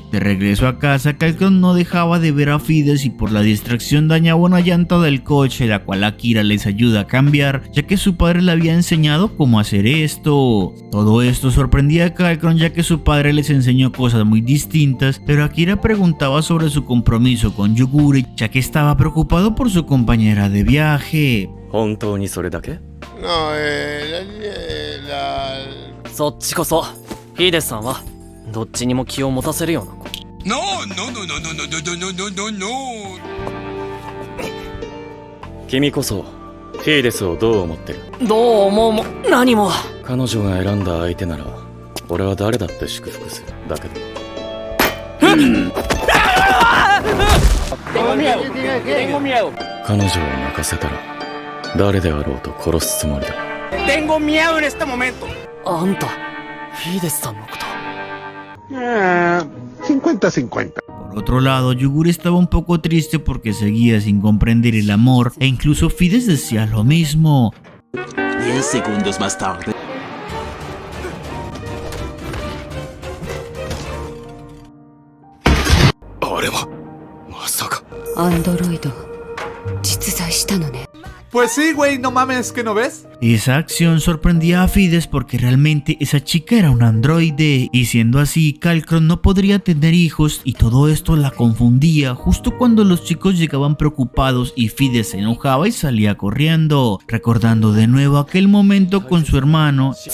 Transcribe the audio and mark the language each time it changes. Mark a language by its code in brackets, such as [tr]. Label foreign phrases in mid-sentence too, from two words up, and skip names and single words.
[es] De regreso a casa, Kalkron no dejaba de ver a Fides y por la distracción dañaba una llanta del coche, la cual Akira les ayuda a cambiar, ya que su padre le había enseñado cómo hacer esto. Todo esto sorprendía a Kalkron ya que su padre les enseñó cosas muy distintas, pero Akira preguntaba sobre su compromiso con Yugure, ya que estaba preocupado por su compañera de viaje. [ja] 本当にそれだけ? [es] No, [ja] そっちこそフィーデスさんはどっちにも気を持たせるような子。 [es] No, no, no, no, no, no, no, no, no, no. [ja] 君こそフィーデスをどう思ってる? どう思うも何も。彼女が選んだ相手なら俺は誰だって祝福するだけど。 [es] Tengo miedo, tengo miedo. [ja] 彼女を泣かせたら誰であろうと殺すつもりだ。 [es] Tengo miedo en este momento. [ja] あんたフィーデスさんのこと。 50-50. [es] Por otro lado, Yugure estaba un poco triste porque seguía sin comprender el amor e incluso Fides decía lo mismo. 10 segundos más tarde. [ja] Android 実在したのね。 [es] Pues sí, güey, no mames, ¿que no ves? Esa acción sorprendía a Fides porque realmente esa chica era un androide y siendo así, Kalkron no podría tener hijos y todo esto la confundía justo cuando los chicos llegaban preocupados y Fides se enojaba y salía corriendo, recordando de nuevo aquel momento con su hermano.